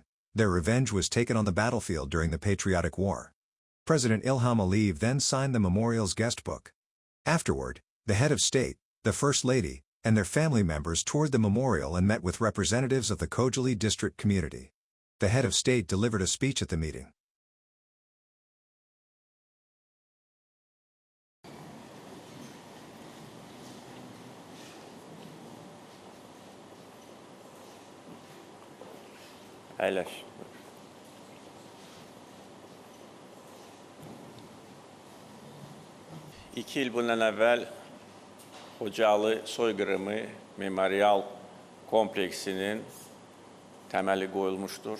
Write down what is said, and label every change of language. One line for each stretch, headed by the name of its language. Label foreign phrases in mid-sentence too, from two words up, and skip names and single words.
English: Their revenge was taken on the battlefield during the Patriotic War. President Ilham Aliyev then signed the memorial's guest book. Afterward, the head of state, the First Lady, and their family members toured the memorial and met with representatives of the Khojaly district community. The head of state delivered a speech at the meeting.
Azerbaijani: Əyləş. 2 il bundan əvvəl Xocalı soyqırımı memorial kompleksinin təməli qoyulmuşdur.